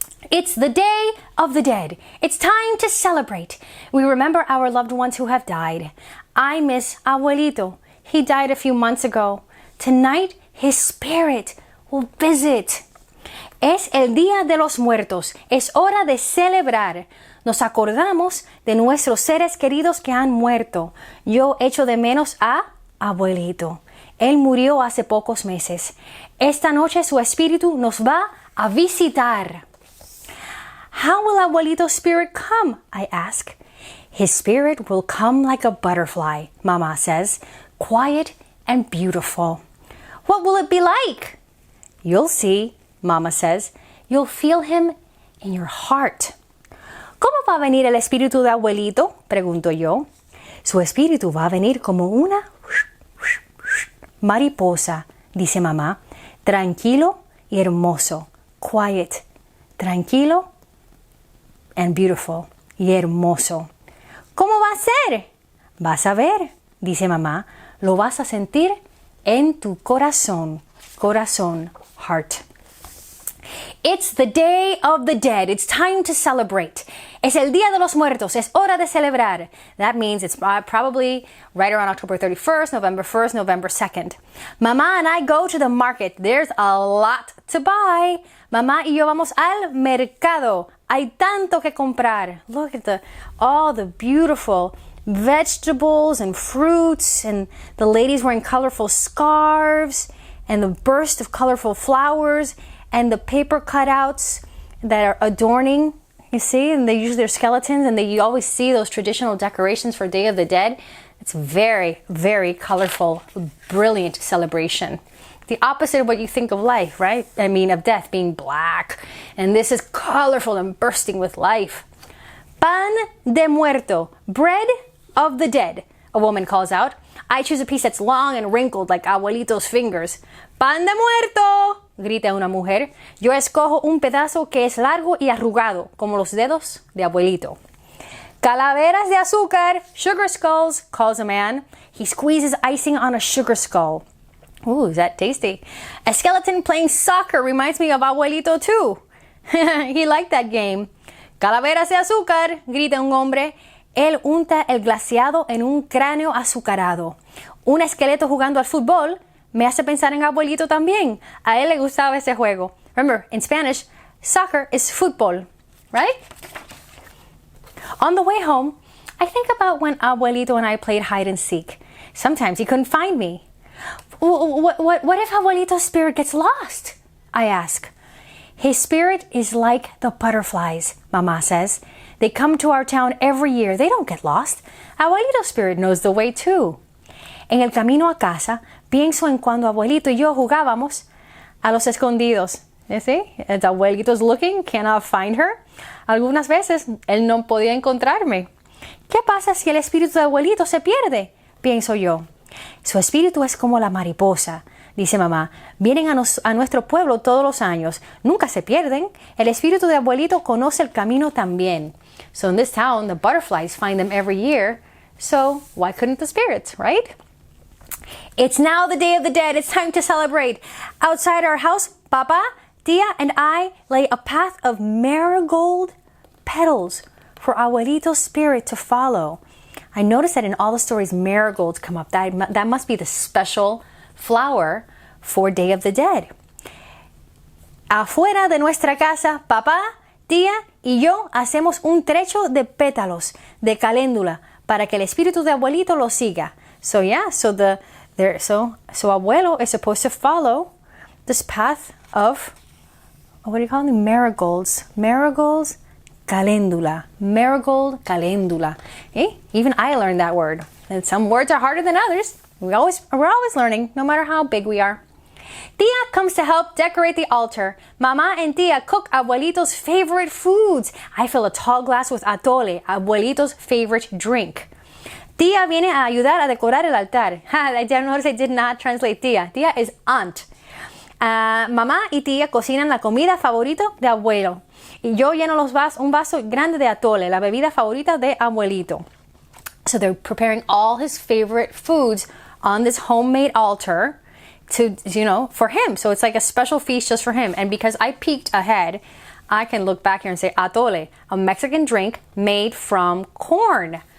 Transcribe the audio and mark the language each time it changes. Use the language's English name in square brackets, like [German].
[English] It's the Day of the Dead. It's time to celebrate. We remember our loved ones who have died. I miss Abuelito. He died a few months ago. Tonight, his spirit will visit. [Spanish] Es el Día de los Muertos. Es hora de celebrar. Nos acordamos de nuestros seres queridos que han muerto. Yo echo de menos a Abuelito. Él murió hace pocos meses. Esta noche su espíritu nos va a visitar. [English] How will Abuelito's spirit come? I ask. His spirit will come like a butterfly, Mama says, quiet and beautiful. What will it be like? You'll see, Mama says. You'll feel him in your heart. [Spanish] ¿Cómo va a venir el espíritu de Abuelito? Pregunto yo. Su espíritu va a venir como una mariposa, dice Mamá. Tranquilo y hermoso. [English] Quiet. [Spanish] Tranquilo [English] and beautiful, [Spanish] y hermoso. ¿Cómo va a ser? Vas a ver, dice Mamá. Lo vas a sentir en tu corazón. [English] Corazón, heart. It's the Day of the Dead. It's time to celebrate. [Spanish] Es el Día de los Muertos. Es hora de celebrar. [English] That means it's probably right around October 31st, November 1st, November 2nd. Mamá and I go to the market. There's a lot to buy. [Spanish] Mamá y yo vamos al mercado. Hay tanto que comprar. [English] Look at all the beautiful vegetables and fruits, and the ladies wearing colorful scarves, and the burst of colorful flowers, and the paper cutouts that are adorning, you see, and they use their skeletons, and you always see those traditional decorations for Day of the Dead. It's very, very colorful, brilliant celebration. The opposite of what you think of life, right? I mean, of death being black. And this is colorful and bursting with life. [Spanish] Pan de muerto, [English] bread of the dead, a woman calls out. I choose a piece that's long and wrinkled like Abuelito's fingers. [Spanish] Pan de muerto, grita una mujer. Yo escojo un pedazo que es largo y arrugado, como los dedos de Abuelito. Calaveras de azúcar, [English] sugar skulls, calls a man. He squeezes icing on a sugar skull. Ooh, is that tasty? A skeleton playing soccer reminds me of Abuelito too. He liked that game. [Spanish] Calaveras de azúcar, grita un hombre. Él unta el glaseado en un cráneo azucarado. Un esqueleto jugando al fútbol me hace pensar en Abuelito también. A él le gustaba ese juego. [English] Remember, in Spanish, soccer is fútbol, right? On the way home, I think about when Abuelito and I played hide and seek. Sometimes he couldn't find me. What if Abuelito's spirit gets lost? I ask. His spirit is like the butterflies, Mama says. They come to our town every year. They don't get lost. Abuelito's spirit knows the way too. [Spanish] En el camino a casa, pienso en cuando Abuelito y yo jugábamos a los escondidos. [English] You see? As Abuelito's looking, cannot find her. [Spanish] Algunas veces, él no podía encontrarme. ¿Qué pasa si el espíritu de Abuelito se pierde? Pienso yo. Su espíritu es como la mariposa, dice mamá. Vienen a nuestro pueblo todos los años. Nunca se pierden. El espíritu de Abuelito conoce el camino también. [English] So in this town, the butterflies find them every year. So why couldn't the spirits, right? It's now the Day of the Dead. It's time to celebrate. Outside our house, Papa, Tia, and I lay a path of marigold petals for Abuelito's spirit to follow. I noticed that in all the stories, marigolds come up. That must be the special flower for Day of the Dead. [Spanish] Afuera de nuestra casa, papá, tía y yo hacemos un trecho de pétalos de caléndula para que el espíritu de Abuelito lo siga. [English] So yeah, so Abuelo is supposed to follow this path of, what do you call them? Marigolds. Marigolds. Caléndula. Marigold, caléndula. Hey, even I learned that word. And some words are harder than others. We're always learning, no matter how big we are. Tia comes to help decorate the altar. Mama and Tia cook Abuelito's favorite foods. I fill a tall glass with atole, Abuelito's favorite drink. [Spanish] Tia viene a ayudar a decorar el altar. [English] I notice I did not translate Tia. Tia is aunt. [Spanish] Mamá y Tía cocinan la comida favorita de Abuelo. Y yo lleno un vaso grande de atole, la bebida favorita de Abuelito. [English] So they're preparing all his favorite foods on this homemade altar to, for him. So it's like a special feast just for him. And because I peeked ahead, I can look back here and say atole, a Mexican drink made from corn.